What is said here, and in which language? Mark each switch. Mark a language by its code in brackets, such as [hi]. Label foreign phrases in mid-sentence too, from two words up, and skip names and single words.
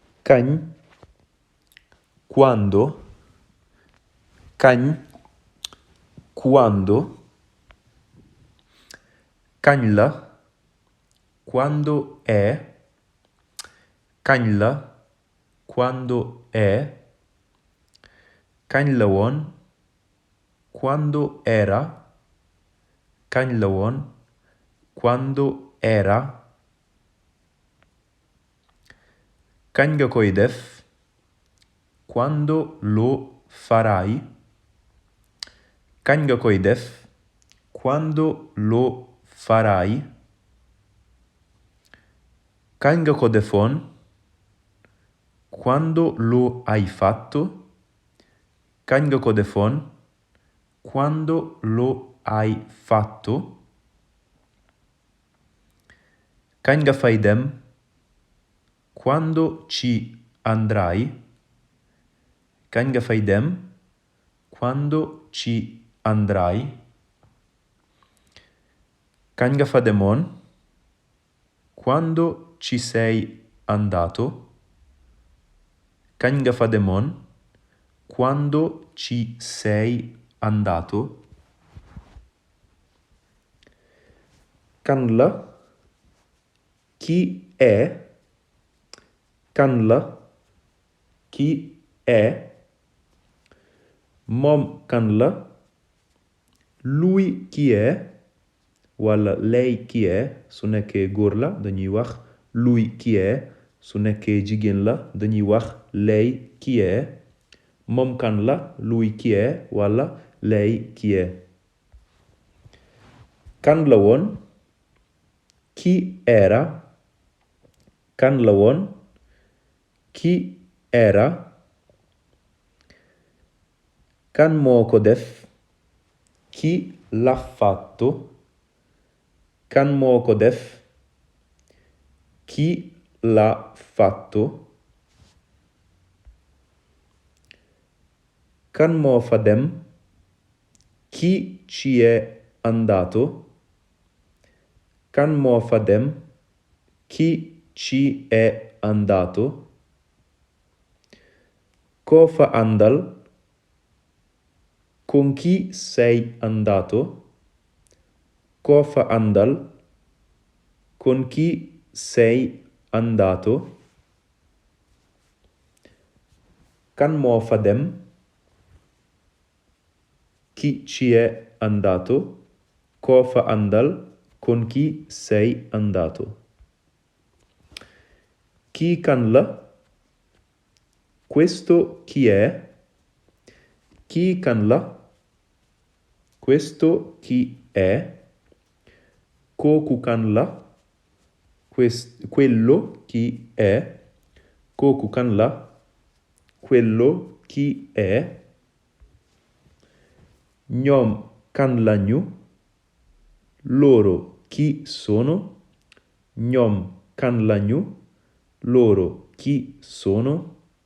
[wo] kañ, quando, kañ, quando, kañ la, [it] quando è, [wo] kañ la, [it] quando è, [wo] kañ la woon, [it] quando era, [wo] kañ la woon, [it] quando era, [wo] kañ nga koy def, [it] quando lo farai, [wo] kañ nga koy def, [it] quando lo farai, [wo] kañ nga ko defoon, [it] quando lo hai fatto, [wo] kañ nga ko defoon, [it] quando lo hai fatto, [wo] kañ nga fay dem, [it] quando ci andrai, [wo] kañ nga fay dem, [it] quando ci andrai, [wo] kañ nga fa demoon, [it] quando ci sei andato, [wo] kañ nga fa demoon, [it] quando ci sei andato, [wo] kan la, [it] chi è, [wo] kan la, [it] chi è, [wo] moom kan la, [it] lui chi è, [wo] wala [it] lei chi è, [wo] su nekkee góor la dañuy wax [it] lui chi è, [wo] su nekkee jigéen la dañuy wax [it] lei chi è, [wo] moom kan la, [it] lui chi è, [wo] wala [it] lei chi è. [wo] Kan la woon, [it] chi era, [wo] kan la woon, [it] chi era, [wo] kan moo ko def, [it] chi l'ha fatto, [wo] kan moo ko def, [it] chi l'ha fatto, [wo] kan moo fa dem, [it] chi ci è andato, [wo] kan moo fa dem, [it] chi ci è andato, [wo] koo fa àndal, [it] con chi sei andato, [wo] koo fa àndal, [it] con chi sei andato, [wo] kan moo fa dem, [it] chi ci è andato, [wo] koo fa àndal, [it] con chi sei andato. [wo] Chi kan la, [it] questo chi è, [wo] chi kan la, [it] questo chi è, [wo] kooku kan la, [it] quello chi è, [wo] kooku kan la, [it] quello chi è, [wo] ñoom kan lañu, [it] loro chi sono, [wo] ñoom kan lañu, [it] loro chi sono,